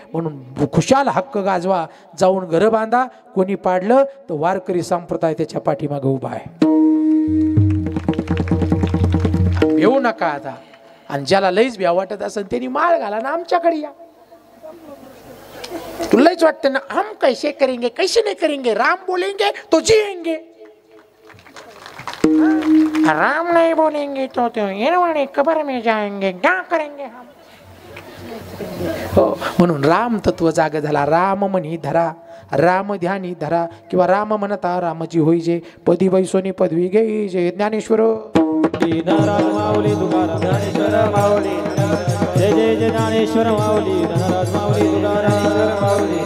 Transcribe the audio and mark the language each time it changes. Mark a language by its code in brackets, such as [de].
[mr] म्हणून खुशाल हक्क गाजवा, जाऊन घर बांधा. कोणी पाडलं तर वारकरी संप्रदाय त्याच्या पाठीमागे उभा आहे. येऊ नका आता. आणि ज्याला लईच भ्या वाटत असेल त्यांनी माळ घाला ना, आमच्याकडे या. तुलाच वाटतं ना [hi] हम कैसे करेंगे, कैसे नहीं करेंगे, राम बोलेंगे तो जिएंगे, राम नहीं बोलेंगे तो येरवाड़े कब्र में जाएंगे, क्या करेंगे हम. [mr] हो, म्हणून राम तत्व जाग झाला. राम म्हणी धरा, राम ध्यानी धरा, किंवा राम म्हणता रामजी होई जे, पदी वैसोनी पदवी घेई जे. ज्ञानेश्वर नाराज माऊली तुकाराम, ज्ञानेश्वर माऊली, जय जय जय ज्ञानेश्वर माऊली, नाराज माऊली तुकाराम माऊली.